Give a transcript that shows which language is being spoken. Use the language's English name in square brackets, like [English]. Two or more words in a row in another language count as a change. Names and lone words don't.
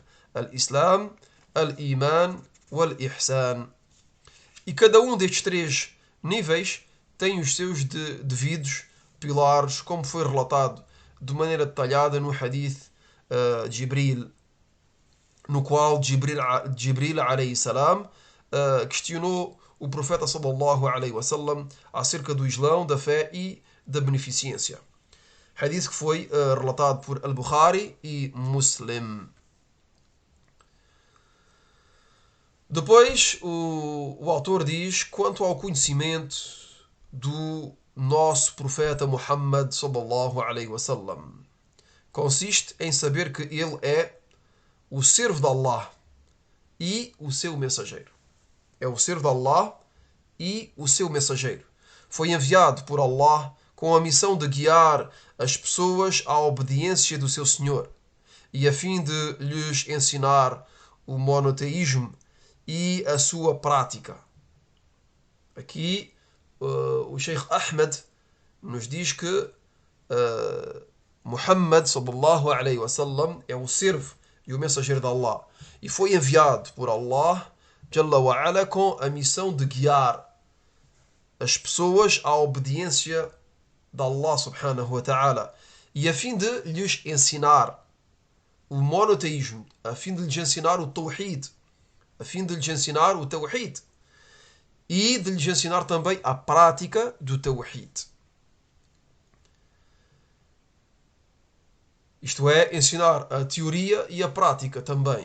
[Arabic] الإسلام، الإيمان، والإحسان. [Portuguese] E cada um destes 3 níveis tem os seus devidos pilares, como foi relatado de maneira detalhada no hadith Jibril, no qual Jibril [Arabic] عليه السلام [Portuguese] questionou o profeta [Arabic] صلى الله عليه وسلم [Portuguese] acerca do Islão, da fé e da beneficência. Hadith que foi relatado por Al-Bukhari e Muslim. Depois, o autor diz, quanto ao conhecimento do nosso profeta Muhammad [Arabic] صلى الله عليه وسلم, [Portuguese] consiste em saber que ele é o servo de Allah e o seu mensageiro. É o servo de Allah e o seu mensageiro. Foi enviado por Allah com a missão de guiar as pessoas à obediência do seu Senhor e a fim de lhes ensinar o monoteísmo e a sua prática. Aqui o Sheikh Ahmed nos diz que Muhammad [Arabic] صلى الله عليه وسلم [Portuguese] é o servo e o mensageiro de Allah e foi enviado por Allah [Arabic] جل وعلا [Portuguese] com a missão de guiar as pessoas à obediência de Allah [Arabic] سبحانه وتعالى [Portuguese] e a fim de lhes ensinar o monoteísmo, a fim de lhes ensinar o Tawhid, a fim de lhes ensinar o Tawhid e de lhes ensinar também a prática do Tawhid. Isto é, ensinar a teoria e a prática também.